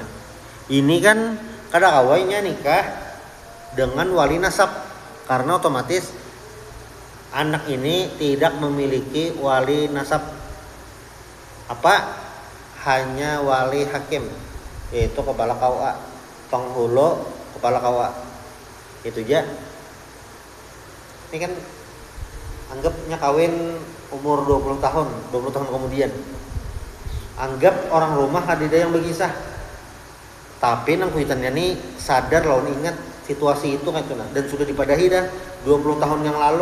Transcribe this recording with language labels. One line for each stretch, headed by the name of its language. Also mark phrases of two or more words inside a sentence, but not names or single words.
Indonesian: Ini kan kada kawainya nikah dengan wali nasab, karena otomatis anak ini tidak memiliki wali nasab. Apa? Hanya wali hakim, yaitu kepala KUA, penghulu kepala KUA. Itu aja. Ini kan anggapnya kawin umur 20 tahun kemudian. Anggap orang rumah ada yang berkisah.
Banjar: Tapi nang kuitannya nih sadar lawan ingat situasi itu kan nah, dan sudah dipadahi dah 20 tahun yang lalu.